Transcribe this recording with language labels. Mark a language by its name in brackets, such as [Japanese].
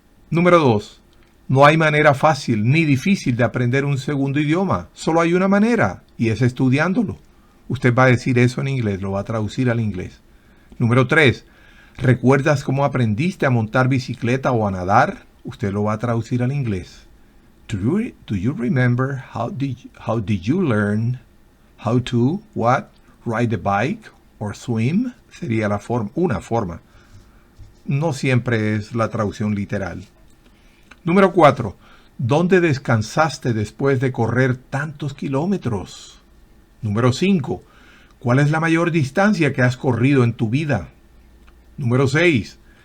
[Spanish] Número 2. No hay manera fácil ni difícil de aprender un segundo idioma. Solo hay una manera y es estudiándolo. Usted va a decir eso en inglés, lo va a traducir al inglés. Número 3. ¿Recuerdas cómo aprendiste a montar bicicleta o a nadar? Usted lo va a traducir al inglés. [English] Do you remember how did you learn how to ride the bike or swim? [Spanish] Sería una forma. No siempre es la traducción literal. Número 4. ¿Dónde descansaste después de correr tantos kilómetros? Número 5. ¿Cuál es la mayor distancia que has corrido en tu vida? Número 6.